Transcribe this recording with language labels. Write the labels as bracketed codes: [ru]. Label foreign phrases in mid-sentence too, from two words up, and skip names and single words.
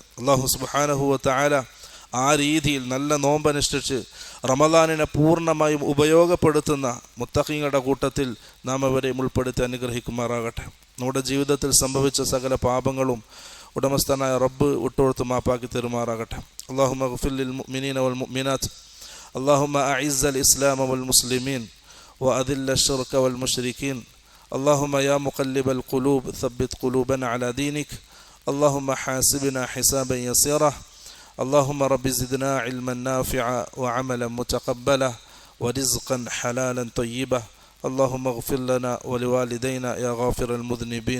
[ar] الله سبحانه و تعالى [ml] ആ രീതിയിൽ നല്ല നോമ്പനുഷ്ഠിച്ച് റമദാനിനെ പൂർണ്ണമായും ഉപയോഗപ്പെടുത്തുന്ന മുത്തഖീങ്ങളുടെ കൂട്ടത്തിൽ നാം അവരെയും ഉൾപ്പെടുത്തി അനുഗ്രഹിക്കുമാറാകട്ടെ. നമ്മുടെ ജീവിതത്തിൽ സംഭവിച്ച സകല പാപങ്ങളും ഉടമസ്ഥനായ റബ്ബ് വിട്ടുകൊടുത്ത് മാപ്പാക്കി തരുമാറാകട്ടെ. [ar] اللهم اغفر للمؤمنين والمؤمنات اللهم أعز الإسلام والمسلمين وأذل الشرك والمشركين. اللهم يا مقلب القلوب ثبت قلوبنا على دينك. اللهم حاسبنا حسابا يسيرا. اللهم رب زدنا علما نافعا وعملا متقبلا ورزقا حلالا طيبا. اللهم اغفر لنا ولوالدينا يا غافر المذنبين.